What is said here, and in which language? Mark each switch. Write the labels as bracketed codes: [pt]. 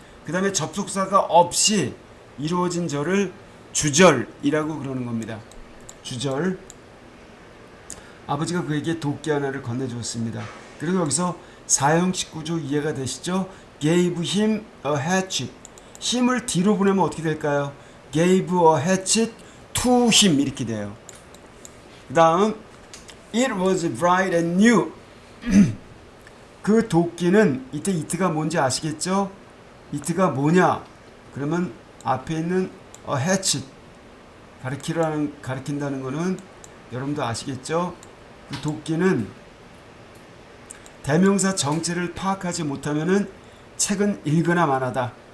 [ko] 그 다음에 접속사가 없이 이루어진 절을 주절이라고 그러는 겁니다. 주절. 아버지가 그에게 도끼 하나를 건네주었습니다. 그리고 여기서 사형식 구조 이해가 되시죠? [en] gave him a hatchet. [ko] 힘을 뒤로 보내면 어떻게 될까요? [en] gave a hatchet to him, [ko] 이렇게 돼요. 그 다음 [en] it was bright and new. [ko] 그 도끼는, 이때 it가 뭔지 아시겠죠? it가 뭐냐? 그러면 앞에 있는 a hatchet, 가리킨다는 거는 여러분도 아시겠죠? 그 도끼는 대명사 정체를 파악하지 못하면은 책은 읽거나 마나다.